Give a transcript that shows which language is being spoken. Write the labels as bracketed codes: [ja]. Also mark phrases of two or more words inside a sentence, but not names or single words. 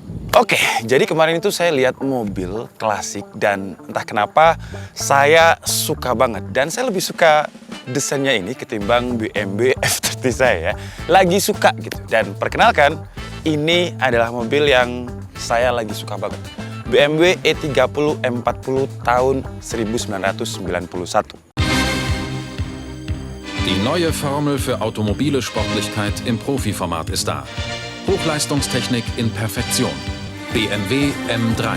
[id] Oke, jadi kemarin itu saya lihat mobil klasik dan entah kenapa saya suka banget. Dan saya lebih suka desainnya ini ketimbang BMW F30 saya ya. Lagi suka gitu. Dan perkenalkan, ini adalah mobil yang saya lagi suka banget. BMW E30 M40 tahun 1991. [de] Die neue Formel für automobile Sportlichkeit im Profiformat ist da. Hochleistungstechnik in Perfektion. BMW M3.